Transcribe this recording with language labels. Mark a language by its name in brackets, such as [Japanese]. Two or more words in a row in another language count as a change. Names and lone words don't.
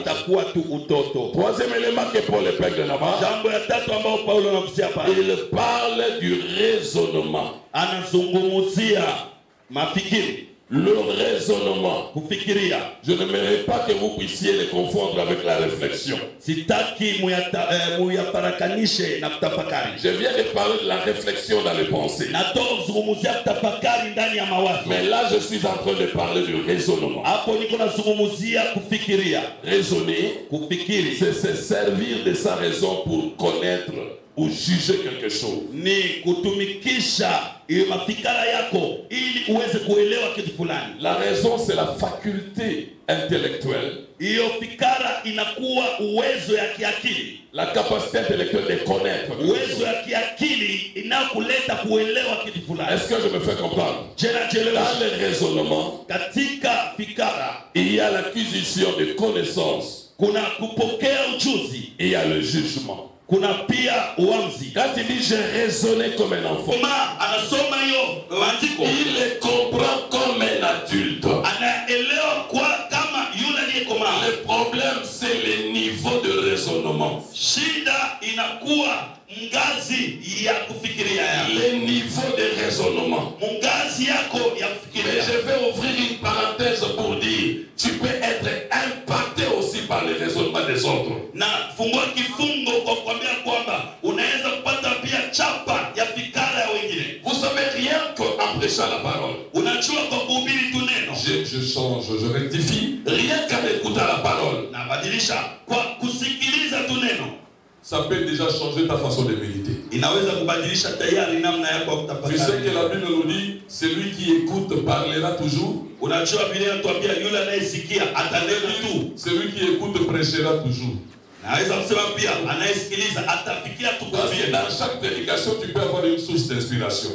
[Swahili] itakuwa tu utoto. [French] Troisième élément que Paul épingle là-bas, [Swahili] Jambo ya tatu ambao Paulo anagusia pale, [French] il parle du raisonnement. [Swahili] anazungumzia mafikiri, [French] Le raisonnement. [Swahili] kufikiria. [French] Je n'aimerais pas que vous puissiez les confondre avec la réflexion. [Swahili] Sitaki muyafarakanishe na kutafakari. [French] Je viens de parler de la réflexion dans les pensées. [Swahili] Natoka kuzungumzia kutafakari ndani ya mawazo. [French] Mais là, je suis en train de parler du raisonnement. [Swahili] Hapo niko nazungumzia kufikiria. [French] Raisonner, [Swahili] Kufikiri [French] c'est se servir de sa raison pour connaître ou juger quelque chose. [Swahili] ni kutumikisha hiyo mafikara yako ili uweze kuelewa kitu fulani. [French] La raison, c'est la faculté intellectuelle, [Swahili] Hiyo fikara inakuwa uwezo ya kiakili, [French] la capacité intellectuelle de connaître. [Swahili] uwezo ya kiakili inakuleta kuelewa kitu fulani. [French] Est-ce que je me fais comprendre? Dans le raisonnement, [Swahili] Katika fikara [French] il y a l'acquisition de connaissances [Swahili] kuna kupokea ujuzi, [French] et il y a le jugement. [Swahili] kuna pia uamuzi. [French] Quand il dit j'ai raisonné comme un enfant, [Swahili] Kama anasoma hiyo andiko, [French] il les comprend comme un adulte. [Swahili] anaelewa kwa kama yule aliyekomaa. [French] Le problème, c'est le niveau de raisonnement. [Swahili] Shida inakuwa ngazi ya kufikiria yako, [French] Le niveau de raisonnement. [Swahili] ngazi yako ya [French] Mais [Swahili] kufikiria. [French] je vais ouvrir une parenthèse pour dire, tu peux être impacté aussi par le raisonnement des autres. [Swahili] Na fungua kifungo kwa kuambia kwamba unaweza kupata pia chapa ya fikara ya wengine. [French] Vous savez, rien qu'en prêchant la parole, [Swahili] Unajua kwa kuhubiri tu neno, [French] je change, je rectifie, rien qu'en écoutant la parole, [Swahili] na badilisha kwa kusikiliza tu neno, [French] ça peut déjà changer ta façon de méditer. [Swahili] inaweza kubadilisha tayari namna yako ya [French] Tu sais [Swahili] kutafakari. [French] que la Bible nous dit, celui qui écoute parlera toujours, [Swahili] Unajua vile inatuambia yule anayesikia atanena tu. [French] celui qui écoute prêchera toujours. [Swahili] Naweza kusema pia anayesikiliza atafikia tu [French] Parce que [Swahili] kuhubiri. [French] dans chaque prédication, tu peux avoir une source d'inspiration.